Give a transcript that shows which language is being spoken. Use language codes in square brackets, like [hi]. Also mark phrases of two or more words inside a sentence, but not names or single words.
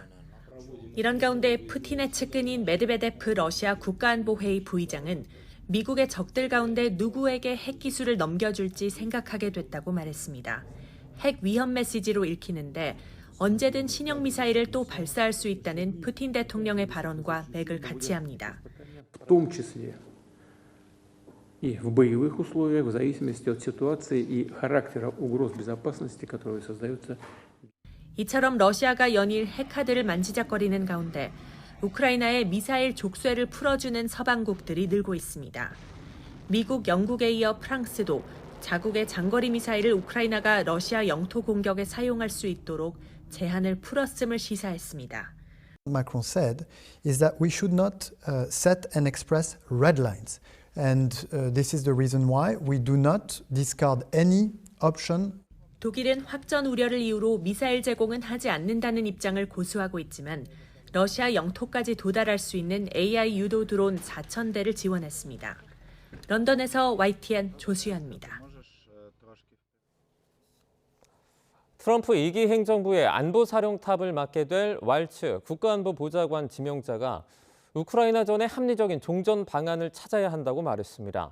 [ko] 이런 가운데 푸틴의 측근인 메드베데프 러시아 국가안보회의 부의장은 미국의 적들 가운데 누구에게 핵기술을 넘겨줄지 생각하게 됐다고 말했습니다. 핵 위험 메시지로 읽히는데 언제든 신형 미사일을 또 발사할 수 있다는 푸틴 대통령의 발언과 맥을 같이 합니다. [ru] В том числе и в боевых условиях, в зависимости от ситуации и характера угроз безопасности, которые создаются. [ko] 이처럼 러시아가 연일 핵카드를 만지작거리는 가운데 우크라이나의 미사일 족쇄를 풀어주는 서방국들이 늘고 있습니다. 미국, 영국에 이어 프랑스도 자국의 장거리 미사일을 우크라이나가 러시아 영토 공격에 사용할 수 있도록 제한을 풀었음을 시사했습니다. [en] Macron said is that we should not set and express red lines. And this is the reason why we do not discard any option. [ko] 독일은 확전 우려를 이유로 미사일 제공은 하지 않는다는 입장을 고수하고 있지만 러시아 영토까지 도달할 수 있는 AI 유도 드론 4,000대를 지원했습니다. 런던에서 YTN 조수연입니다. 트럼프 2기 행정부의 안보사령탑을 맡게 될 왈츠 국가안보보좌관 지명자가 우크라이나전에 합리적인 종전 방안을 찾아야 한다고 말했습니다.